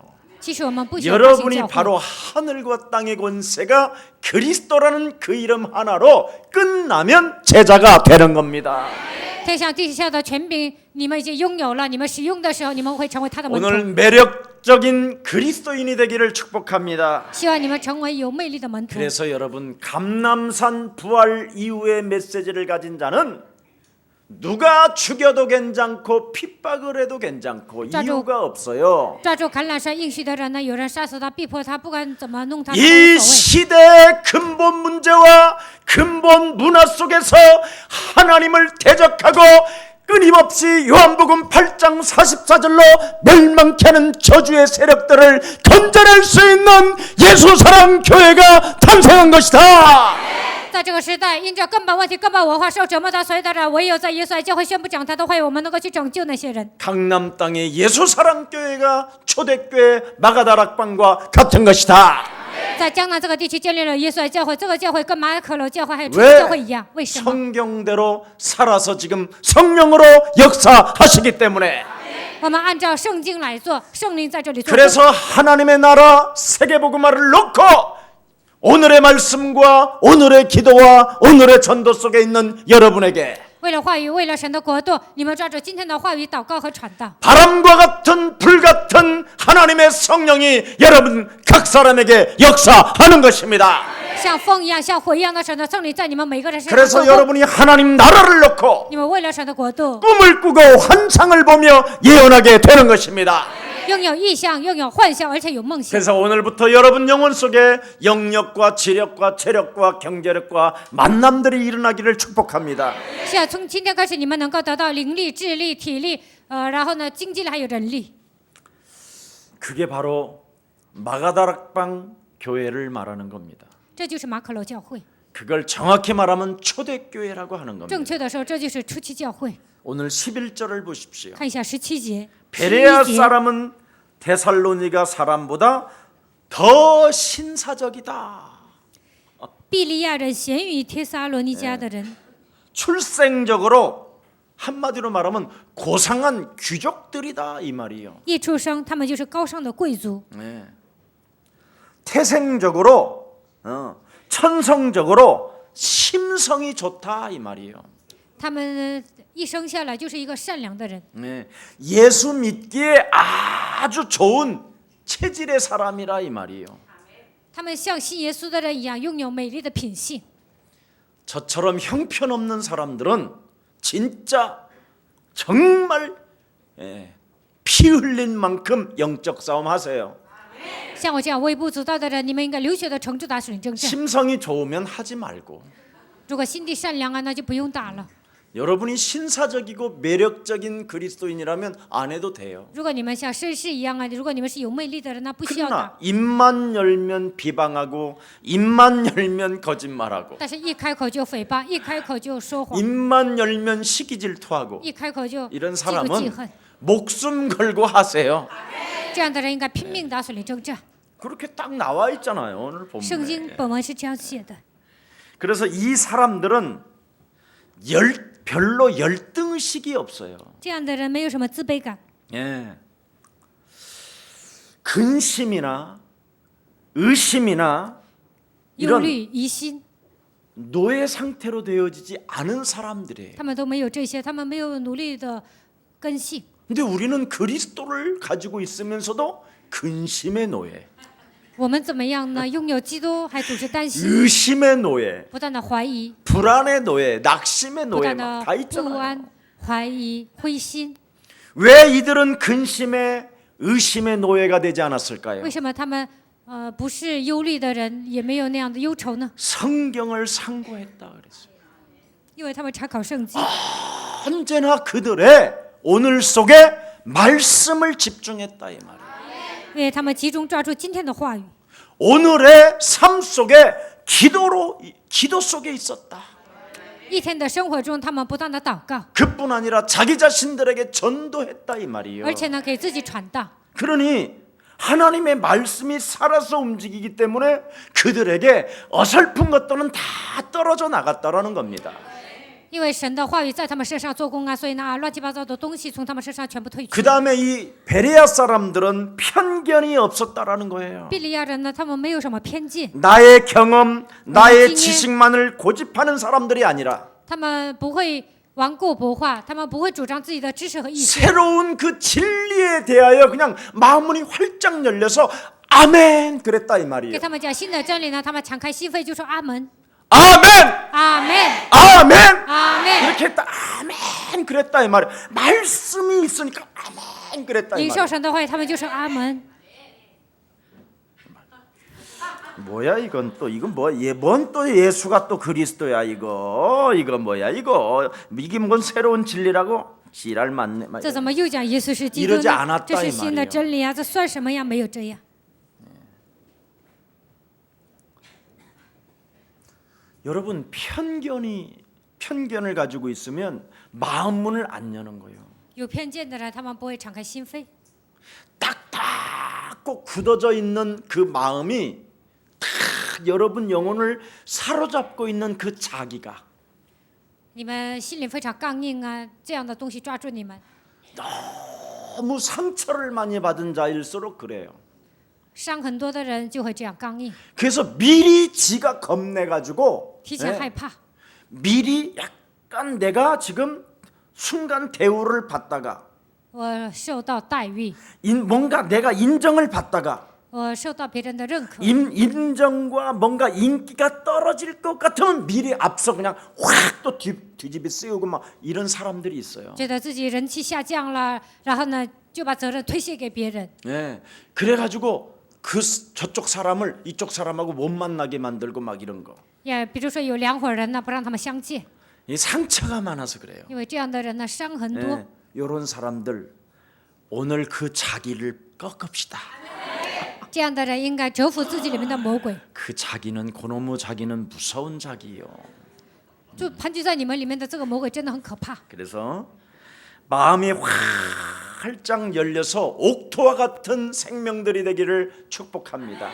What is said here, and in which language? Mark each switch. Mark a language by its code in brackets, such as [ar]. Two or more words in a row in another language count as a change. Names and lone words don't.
[zh] 其实我们不需要大型 [ko] 여러분이 [zh] 教会。 [ko] 바로 하늘과 땅의 권세가 그리스도라는 그 이름 하나로 끝나면 제자가 되는 겁니다. [zh] 天上地下的权柄，你们已经拥有了。你们使用的时候，你们会成为他的门 [ko] 오늘 [zh] 徒。 [ko] 매력적인 그리스도인이 되기를 축복합니다. [zh] 希望你们成为有魅力的门徒。 [ko] 그래서 여러분 감람산 부활 이후의 메시지를 가진 자는 누가 죽여도 괜찮고 핍박을 해도 괜찮고 자주- 이유가 없어요. [zh] 抓住橄榄山应许的人呢，有人杀死他，逼迫他，不管怎么弄他，都 [ko] 이 [zh] 无所谓。 [ko] 시대의 근본 문제와 근본 문화 속에서 하나님을 대적하고 끊임없이 요한복음 8장 44절로 멸망케 하는 저주의 세력들을 건져낼 수 있는 예수사랑 교회가 탄생한 것이다. [zh] 在这个时代，因着根本问题、根本文化受折磨的所有的人，唯有在耶稣爱教会宣布讲台的会，我们能够去拯救那些人。 [ko] 강남 땅의 예수사랑 교회가 초대교회 마가다락방과 같은 것이다. [zh] 在江南这个地区建立了耶稣爱教会，这个教会跟马可楼教会还有初 [ko] 왜 [zh] 教会一样，为什么？ [ko] 성경대로 살아서 지금 성령으로 역사하시기 때문에 [zh] 我们按照圣经来做，圣灵在这里做工。 [ko] 그래서 하나님의 나라 세계복음화를 놓고 오늘의 말씀과 오늘의 기도와 오늘의 전도 속에 있는 여러분에게 [zh] 为了话语，为了神的国度，你们抓住今天的话语祷告和传道。 [ko] 바람과 같은 불 같은 하나님의 성령이 여러분 각 사람에게 역사하는 것입니다. [zh] 像风一样，像火一样的神的圣灵在你们每个人身上 [ko] 그래서 [zh] 做工。 [ko] 여러분이 하나님 나라를 놓고 [zh] 你们为了神的国度， [ko] 꿈을 꾸고 환상을 보며 예언하게 되는 것입니다. [zh] 拥有意象，拥有幻象，而且有梦想。 [ko] 그래서 오늘부터 여러분 영혼 속에 영력과 지력과 체력과 경제력과 만남들이 일어나기를 축복합니다. [zh] 是啊，从今天开始，你们能够得到灵力、智力、体力，然后呢，经济力还有人力。 [ko] 그게 바로 마가다락방 교회를 말하는 겁니다. [zh] 这就是马可楼教会。 [ko] 그걸 정확히 말하면 초대교회라고 하는 [zh] 正 [ko] 겁니다. [zh] 确的说，这就是初期教会。 [ko] 오늘 11절을 보십시오. [zh] 看一下17节。 [ko] 베레아 [zh] 11节 [ko] 사람은 데살로니가 사람보다 더 신사적이다. [zh] 比利亚人咸于帖撒罗尼迦的人， [ko] 출생적으로 한마디로 말하면 고상한 귀족들이다 이 말이에요. 一出生他们就是高尚的贵族， 네. 태생적으로 천성적으로 심성이 좋다 이 말이에요. [zh] 他们一生下来就是一个善良的人， [ko] 네. 예수 믿기에 아주 좋은 체질의 사람이라 이 말이에요. [zh] 他们像信耶稣的人一样，拥有美丽的品性。 [ko] 저처럼 형편없는 사람들은 진짜 정말 피 흘린 만큼 영적 싸움 하세요. [zh] 像我这样微不足道的人，你们应该流血的城主打属灵征战。 [ko] 심성이 좋으면 하지 말고 [zh] 如果心地善良啊，那就不用打了。 [ko] 여러분이 신사적이고 매력적인 그리스도인이라면 안 해도 돼요. [zh] 如果你们像绅士一样啊，如果你们是有魅力的人，那不需要 [ko] 그러나 [zh] 打。 [ko] 입만 열면 비방하고 입만 열면 거짓말하고 [zh] 但是，一开口就诽谤，一开口就说谎， [ko] 입만 열면 시기질투하고 [zh] 一开口就 [ko] 이런 [zh] 嫉妒记 [ko] 사람은 [zh] 恨。 [ko] 목숨 걸고 하세요. [zh] 这样的人应该拼命打属灵征战。 [ko] 그렇게 딱 나와 있잖아요. 오늘 [zh] 圣经 [ko] 본문에. [zh] 本文是这样写的。 [ko] 그래서 이 사람들은 별로 열등의식이 없어요. [zh] 这样的人没有什么自卑感， [ko] 예. 근심이나 의심이나 [zh] 忧 [ko] 이런 [zh] 虑、疑心， [ko] 노예 상태로 되어지지 않은 사람들이에요. [zh] 他们都没有这些，他们没有努力的根性。 [ko] 근데 우리는 그리스도를 가지고 있으면서도 근심의 노예, [zh] 我们怎么样呢？拥有基督，还总是担心， [ko] 의심의 노예, [zh] 不断的怀疑， [ko] 불안의 노예, 낙심의 [zh] 不 [ko] 노예 [zh] 断 [ko] 막 [zh] 的 [ko] 다 [zh] 不 [ko] 있잖아요. [zh] 安、怀疑、灰心。 [ko] 왜 이들은 근심의 의심의 노예가 되지 않았을까요? [zh] 为什么他们不是忧虑的人，也没有那样的忧愁呢？ [ko] 성경을 상고했다 그랬어요. [zh] 因为他们查考圣经， [ko] 언제나 그들의 오늘 속에 말씀을 집중했다 이 말이에요. [zh] 因为他们集中抓住今天的话语， [ko] 오늘의 삶 속에 기도 속에 있었다. [zh] 一天的生活中，他们不断的祷告， [ko] 그뿐 아니라 자기 자신들에게 전도했다 이 말이에요. [zh] 而且呢，给自己传道。 [ko] 그러니 하나님의 말씀이 살아서 움직이기 때문에 그들에게 어설픈 것들은 다 떨어져 나갔다라는 겁니다. [zh] 因为神的话语在他们身上做工啊，所以呢，乱七八糟的东西从他们身上全部退去。 [ko] 그 다음에 이 베레아 사람들은 편견이 없었다라는 거예요. [zh] 比利亚人呢，他们没有什么偏见， [ko] 나의 경험, 나의 나중에- 지식만을 고집하는 사람들이 아니라 [zh] 他们不会顽固不化，他们不会主张自己的知识和意见。 [ko] 새로운 그 진리에 대하여 그냥 마음문이 활짝 열려서 아멘 그랬다 이 [zh] 给 [ko] 말이에요. [zh] 他们讲新的真理呢，他们敞开心扉就说阿门， [ko] 아멘, [zh] 阿门， [ko] 아멘 [zh] 阿门。 [ko] 이렇게 했다. 아멘 그랬다 이 말이에요. 말씀이 있으니까 아멘 그랬다 이 [zh] 领 [ko] 말이에요. [zh] 受神的话语，他们就说阿门。 [ko] 뭐야 이건 또 이건 뭔 또 예수가 또 그리스도야 이거 뭐야 이거 이게 뭔 새로운 진리라고 지랄 맞네. [zh] 这怎么又讲耶稣是基督 [ko] 이러지 [zh] 呢？ [ko] 않았다 [zh] 这是 [ko] 이 [zh] 新的 [ko] 말이에요. [zh] 真理啊！这算什么呀？没有这样。 [ko] 여러분 편견을 가지고 있으면 마음 문을 안 여는 거예요. [zh] 有偏见的人，他们不会敞开心扉。 [ko] 딱딱 굳어져 있는 그 마음이 딱 여러분 영혼을 사로잡고 있는 그 자기가 [zh] 你们心里非常刚硬啊，这样的东西抓住你们， [ko] 너무 상처를 많이 받은 자일수록 그래요. [zh] 伤很多的人就会这样刚硬， [ko] 그래서 미리 지가 겁내가지고 [zh] 提前害怕， [ko] 미리 약간 내가 지금 순간 대우를 받다가 [zh] 我受到待遇， [ko] 뭔가 내가 인정을 받다가 [zh] 我受到别人的认可， [ko] 인정과 뭔가 인기가 떨어질 것 같으면 미리 앞서 그냥 확 또 뒤집이 씌우고 막 이런 사람들이 있어요. [zh] 觉得自己人气下降了，然后呢就把责任推卸给别人， [ko] 예, 그래가지고 저쪽 사람을 이쪽 사람하고 못 만나게 만들고 막 이런 거. [zh] 也比如说有两伙人呢不让他们相见， [ko] 이 상처가 많아서 그래요. [zh] 因为这样的人呢伤很多。 [ko] 이런 사람들 오늘 그 자기를 꺾읍시다. [zh] 这样的人应该折服自己里面的魔鬼， [ko] 그 자기는 그놈의 자기는 무서운 자기요. [zh] 就盘踞在你们里面的这个魔鬼真的很可怕。 [ko] 그래서 마음이 활짝 열려서 옥토와 같은 생명들이 되기를 축복합니다.